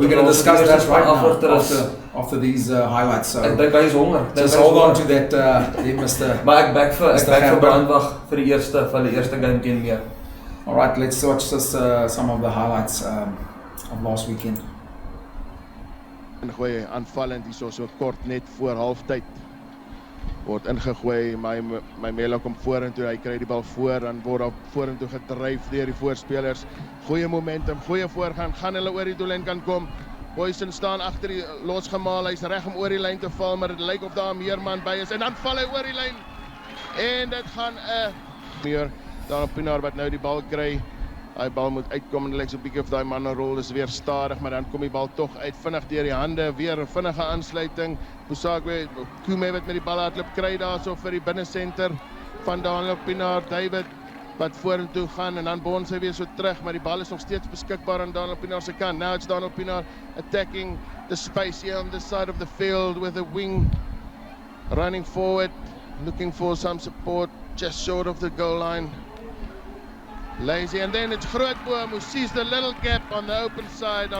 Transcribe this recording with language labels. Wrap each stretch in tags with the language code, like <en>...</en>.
<en>We're going to discuss that right now after these highlights. So</en> <af>ek dink hy is honger.</af> <en>Just hold on to that, Mr.</en> <af>Maar ek back vir Brandbach vir die eerste game teen meer.</af> <en>Alright, let's watch some of the highlights of last weekend.</en> <af>En goeie aanvallend hierso so kort net voor halftyd. word ingegooi, my Mela kom vorentoe, hy kry die bal voor, dan word daar vorentoe gedryf deur die voorspelers. Goeie momentum, goeie voorgaan, gaan hulle oor die doellyn kan kom. Boysen staan agter die losgemaal, hy's reg om oor die lyn te val, maar dit lyk of daar meer man by is, en dan val hy oor die lyn, en dit gaan meer, dan op Pienaar wat nou die bal kry, die bal moet uitkom, en dit lyk so 'n bietjie of daai mannenrol is weer stadig, maar dan kom die bal tog uit, vinnig deur die hande, weer 'n vinnige aansluiting, Busakwe, Kume wat met die bal hardloop kry daarso vir die binnesenter van Daniel Pienaar, David wat vorentoe gaan en dan bons hy weer so terug, maar die bal is nog steeds beskikbaar aan Daniel Pienaar se kant.</af> <en>Now it's Daniel Pienaar attacking the space here on this side of the field with a wing running forward, looking for some support just short of the goal line. Lazy, and then it's Grootboom who sees the little gap on the open side.</en>